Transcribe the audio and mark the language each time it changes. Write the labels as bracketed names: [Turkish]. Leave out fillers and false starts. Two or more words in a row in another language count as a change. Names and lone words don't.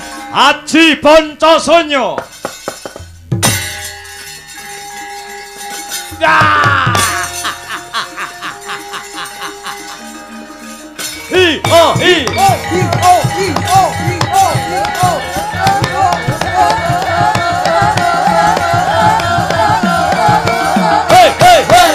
[Javanese] Aji Pancasanya. Hi oh hi oh hi oh hi oh hi oh hi oh. Hey hey hey.